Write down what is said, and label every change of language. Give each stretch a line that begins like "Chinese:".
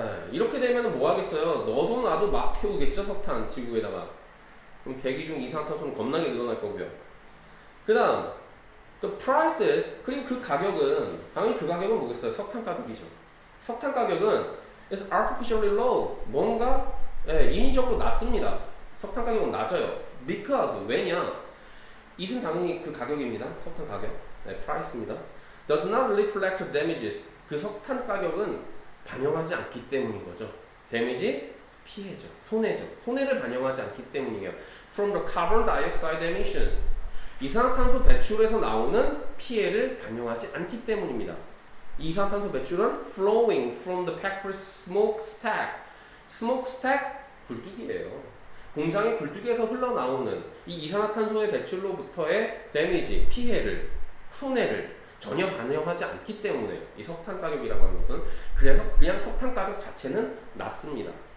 Korean: 이렇게 되면 뭐 하겠어요? 너도 나도 막 태우겠죠, 석탄 지구에다가. 그럼 대기 중 이산화탄소는 겁나게 늘어날 거고요. 그 다음
English: The prices,
Korean: 그리고 그 가격은, 당연히 그 가격은 뭐겠어요? 석탄 가격이죠. 석탄 가격은
English: is artificially low.
Korean: 뭔가 인위적으로 낮습니다. 석탄 가격은 낮아요. Because, 왜냐? it은 당연히 그 가격입니다. 석탄 가격.
English: price입니다. Does not reflect damages.
Korean: 그 석탄 가격은 반영하지 않기 때문인 거죠. damage이 피해죠. 손해죠. 손해를 반영하지 않기 때문이에요.
English: From the carbon dioxide emissions.
Korean: 이산화탄소 배출에서 나오는 피해를 반영하지 않기 때문입니다. 이 이산화탄소 배출은
English: flowing from the factory smokestack.
Korean: smokestack 굴뚝이에요. 공장의 굴뚝에서 흘러나오는 이 이산화탄소의 배출로부터의 데미지, 피해를, 손해를 전혀 반영하지 않기 때문에 이 석탄 가격이라고 하는 것은 그래서 그냥 석탄 가격 자체는 낮습니다.